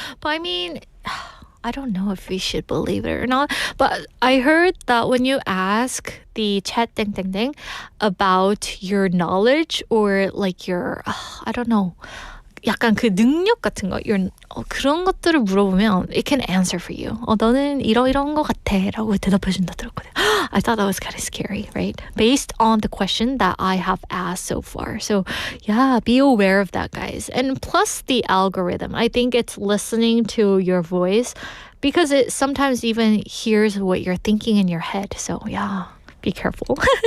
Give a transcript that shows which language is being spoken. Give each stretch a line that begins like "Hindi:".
English: But I mean, I don't know if we should believe it or not, but I heard that when you ask the chat about your knowledge or your, I don't know,
Korean: 약간 그 능력 같은 거, 그런 것들을 물어보면
English: it can answer for you.
Korean: 너는 이런 거 같아 라고 대답해준다 들었거든요.
English: I thought that was kind of scary, right? Based on the question that I have asked so far. So yeah, be aware of that, guys. And plus the algorithm. I think it's listening to your voice because it sometimes even hears what you're thinking in your head. So yeah. Be careful.